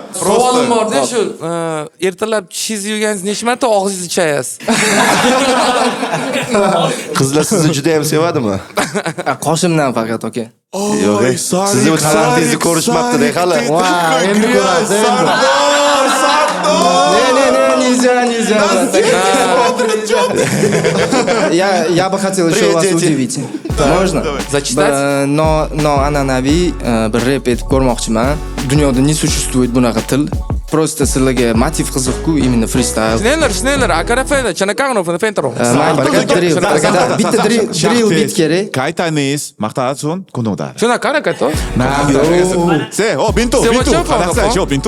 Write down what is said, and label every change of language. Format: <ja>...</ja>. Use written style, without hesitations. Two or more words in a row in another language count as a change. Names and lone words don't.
<uz>Savolim bor-da shu, ertalab cheese yeganingiz necha marta og'zingizni chayasiz? Qizlar sizni juda ham sevadimi? Qoshimdan faqat aka. Yo'q, sizni talantingizni ko'rishmabdi-da hali. Endi ko'rasiz.</uz> <ru>Нельзя. Я бы хотел еще вас удивить. Можно? Зачитать?</ru> <uz>Noan'anaviy bir rep etib ko'rmoqchiman. Dunyoda</uz> <ru>не существует</ru> <uz>bunaqa til. Просто sizlarga motiv qiziq-ku, именно freestyle. Snäller, akarafena, chanakagno von fentaro. Bitta drill bit kerak. Kaytanis, maqtaatsun, kundungdar. Shuna qara kato. Se, Bintu. Qanaqa, Bintu?</uz>